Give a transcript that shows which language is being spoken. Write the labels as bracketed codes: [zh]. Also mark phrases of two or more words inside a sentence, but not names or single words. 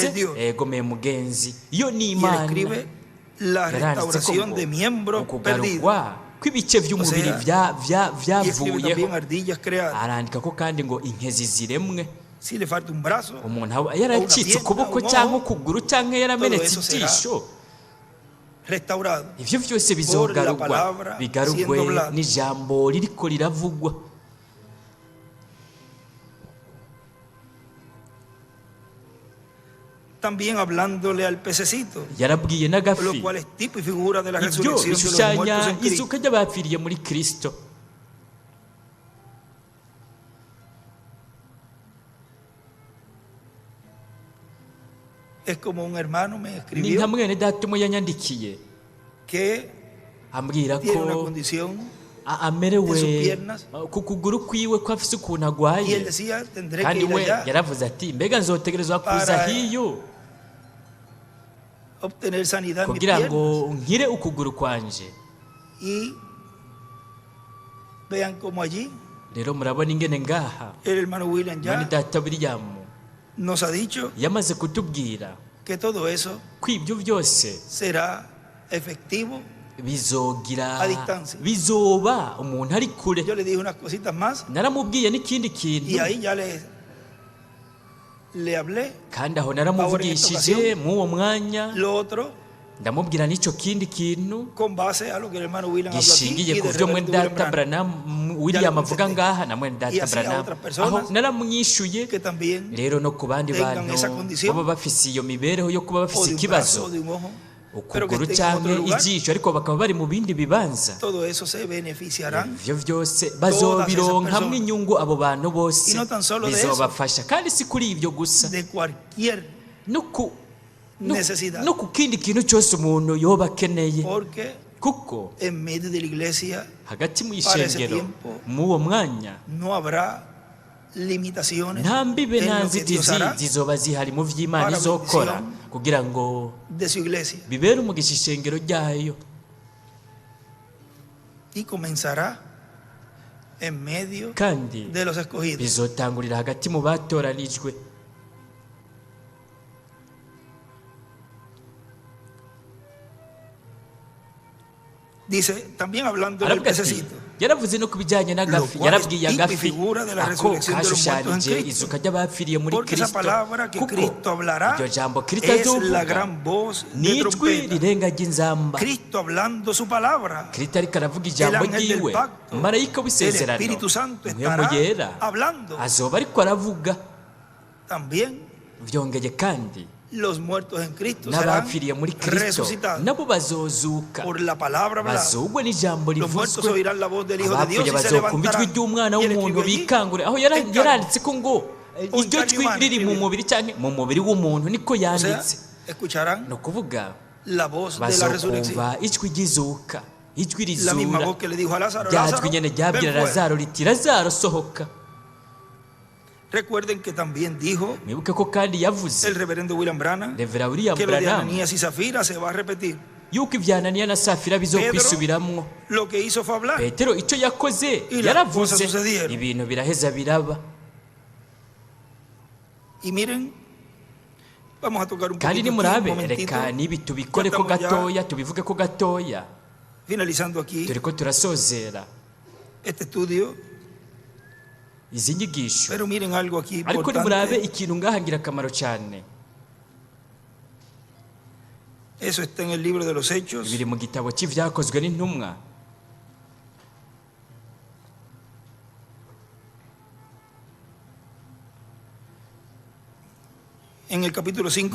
[rn] Egomeye mugenzi, iyo ni Imana yaranditse ko ukugarurwa kw'ibice by'umubiri byavuyeho, arandika ko kandi ngo inkezi ziremwe. Umuntu yaracitse ukuboko cyangwa ukuguru cyangwa yaramenetse ijisho, ibyo byose bizogarurwa, bigarurwe n'ijambo ririko riravugwa. [es] También hablándole al pececito, [rn] yarabwiye n'agafi, [es] lo cual es tipo y figura de la [rn] ibyo [es] resurrección de los [rn] bishushanya [es] muertos en Cristo. [rn] izuka ry'abapfiriye muri Kristo. [es] Es como un hermano me [rn] Ni [es] escribió [rn] nka mwene data umwe yanyandikiye [es] que [rn] ambwira [es] tiene una [rn] ko [es] condición [rn] amerewe [es] de sus piernas, [rn] ku kuguru kwiwe ko afise ukuntu [es] y [rn] agwaye, [es] él decía, tendré que [rn] kandi [es] ir [rn] we [es] allá [rn] yaravuze ati mbega nzotegerezwa kuza [es] para [rn] hiyo [es] obtener sanidad en mis [rn] kugira [es] piernas. [rn] ngo nkire ukuguru kwanje. [es] Y vean cómo allí [rn] Rero murabona ingene ngaha [es] el hermano William [rn] mwene ya data William [es] nos ha dicho [rn] yamaze kutubwira [es] que todo eso [rn] ko ibyo byose [es] será efectivo. [rn] bizogira [es] A distancia. [rn] bizoba umuntu ari kure. [es] Yo le dije unas cositas más [rn] Naramubwiye n'ikindi [es] y [rn] kintu, [es] ahí ya le le hablé. [rn] kandi aho naramuvugishije mw'uwo mwanya [es] Lo otro, [rn] ndamubwira n'icyo kindi kintu [es] con base a lo que el hermano William habló aquí [rn] gishingiye [es] y [rn] ku [es] del [rn] byo [es] reverendo [rn] mwene William data Branham, Branham William avuga [es] contesté. [rn] ngaha na mwene [es] Y [rn] data [es] así a Branham otras personas [rn] aho naramwishuye [es] que también [rn] rero no ku bandi [es] tengan [rn] bantu [es] esa condición, [rn] baba bafise iyo mibereho yo kuba [es] o [rn] bafise [es] de un [rn] ikibazo [es] brazo o de un ojo, pero que [rn] ukuguru [es] estén en otro [rn] cyangwa [es] lugar, [rn] ijisho ariko bakaba bari mu bindi bibanza [es] todo eso se beneficiarán. [rn] ivyo byose bazobironkamwo inyungu abo bantu bose [es] Y no tan solo de [rn] bizobafasha kandi si kuri ivyo gusa [es] de cualquier [rn] no ku [es] necesidad, [rn] no ku kindi kintu cyose umuntu yoba akeneye [es] porque [rn] kuko [es] en medio de la iglesia [rn] hagati mu [es] para ese [rn] ishengero [es] tiempo [rn] muwo mwanya [es] no habrá limitaciones [rn] nta mbibe [es] en [rn] nta [es] lo que Dios [rn] nzitizi [es] hará [rn] zizoba zihari mu vy'Imana [es] para [rn] izokora [es] bendición [rn] kugira ngo [es] de su iglesia, [rn] bibere umugisha ishengero ryayo [es] y comenzará en medio [rn] kandi [es] de los escogidos. [rn] bizotangurira hagati mu batoranijwe. [es] Dice, también hablando del [rn] aravuga ati pececito, yaravuze no ku bijyanye n'agafi [es] Lo cual [rn] yarabwiye [es] es [rn] agafi [es] figura de la [rn] ako [es] resurrección de los muertos en [rn] kashushanije Cristo. izuka ry'abapfiriye muri [es] porque esa kristo palabra que [rn] kuko [es] Cristo hablará [rn] iryo jambo kristo [es] es la [rn] azovuga [es] gran voz de [rn] n'ijwi [es] trompeta. [rn] rirenga ry'inzamba. [es] Cristo hablando su palabra, [rn] kristo ariko aravuga ijambo [es] El ángel del [rn] ryiwe [es] pacto, [rn] marayika [es] el [rn] w'isezerano [es] Espíritu Santo [rn] mpwemu [es] estará [rn] yera [es] hablando. [rn] azoba ariko aravuga. [es] También [rn] vyongeye kandi [es] los muertos en Cristo serán [rn] n'abapfiriye muri kristo [es] resucitados [rn] nabo bazozuka [es] por la palabra hablada. [rn] bazugwe n'ijambo [es] Los muertos [rn] rivuzwe. [es] oirán la voz del Hijo de Dios [rn] abapfuye [es] y se [rn] bazokumva ijwi [es] levantarán. [rn] ry'umwana [es] Y él [rn] w'umuntu [es] escribió allí, [rn] bikangure aho [es] en carne. [rn] yaranditse ko ngo [es] O en [rn] iryo [es] carne [rn] jwi [es] humana, [rn] riri mu [es] escribió. [rn] mubiri cyangwa mu mubiri w'umuntu niko [es] O sea, [rn] yanditse [es] escucharán [rn] ni ukuvuga [es] la voz de la resurrección. [rn] bazokumva ijwi ry'izuka ijwi [es] La misma [rn] rizura [es] voz que le dijo a Lázaro, [rn] rya Lázaro, jwi nyene [es] ven [rn] ryabwira [es] fuera. [rn] lazaro riti lazaro sohoka. [es] Recuerden que también dijo [rn] mwibuke ko kandi yavuze [es] el reverendo William Branham [rn] revera william [es] que lo de branham Ananías y Zafira se va a repetir. [rn] yuko ibya ananiya na safira bizokwisubiramwo. [es] Lo que hizo fue hablar. [rn] petero icyo yakoze [es] Y las [rn] yaravuze [es] cosas sucedieron. [rn] ibintu biraheza biraba. [es] Y miren, vamos a tocar un [rn] kandi [es] poquito aquí, [rn] nimurabe [es] un momentito, [rn] reka nibi tubikore ko [es] Ya estamos [rn] gatoya tubivuge ko gatoya [es] finalizando aquí [rn] turiko turasozera [es] este estudio. [rn] izi nyigisho. [es] Pero miren algo aquí [rn] ariko nimurabe [es] importante. [rn] ikintu ngaha ngirakamaro cyane. [es] Eso está en el libro de los Hechos. [rn] biri mu gitabo cy'ivyakozwe n'intumwa. [es] En el capítulo 5,